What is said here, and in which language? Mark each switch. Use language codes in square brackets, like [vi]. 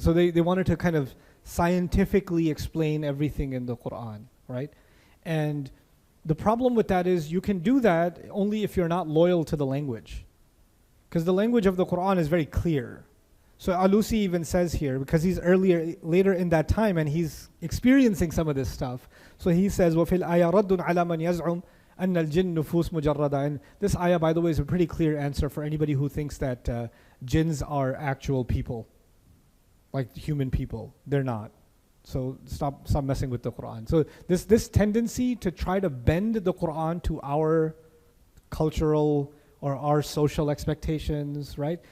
[en] So they wanted to kind of scientifically explain everything in the Quran, right? And the problem with that is you can do that only if you're not loyal to the language. Because the language of the Quran is very clear. So Alusi even says here, because he's later in that time and he's experiencing some of this stuff. So he says, [ar] وَفِي الْآيَةِ رَدٌّ عَلَى مَنْ يَزْعُمْ أَنَّ الْجِنُّ نُفُوسٌ مُجَرَّدَةٌ. [en] And this ayah, by the way, is a pretty clear answer for anybody who thinks that jinns are actual people, like human people. They're not. So stop messing with the Quran. So this tendency to try to bend the Quran to our cultural or our social expectations, right?